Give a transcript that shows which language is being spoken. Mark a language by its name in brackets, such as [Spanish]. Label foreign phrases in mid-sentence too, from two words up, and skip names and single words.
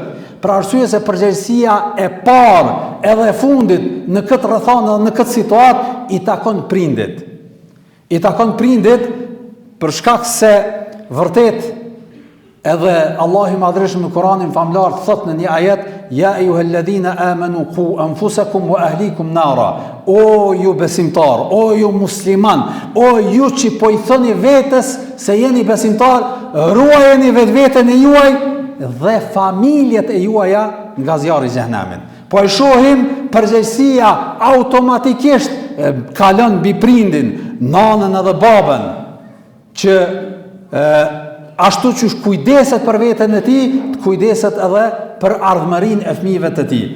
[Albanian] Për arsye se përgjegjësia e parë edhe e fundit në këtë rrethana dhe në këtë situatë i takon prindit. I takon prindit për shkak se vërtet edhe Allahu i Madhërisht në Kur'anin famlar thot në një ajet: [Arabic] "يا أيها الذين آمنوا قوا أنفسكم وأهليكم نارا." [Albanian] O ju besimtar, o ju musliman, o ju që po i thoni vetes se jeni besimtar, ruajeni vetveten e juaj dhe familjet e juaja nga zjarri i xhenemit. Po e shohim përgjegjësia automatikisht kalon mbi prindin, nanën edhe babën, që ashtu që kujdeset për veten e tij, të kujdeset edhe për ardhmërinë e fëmijëve të tij.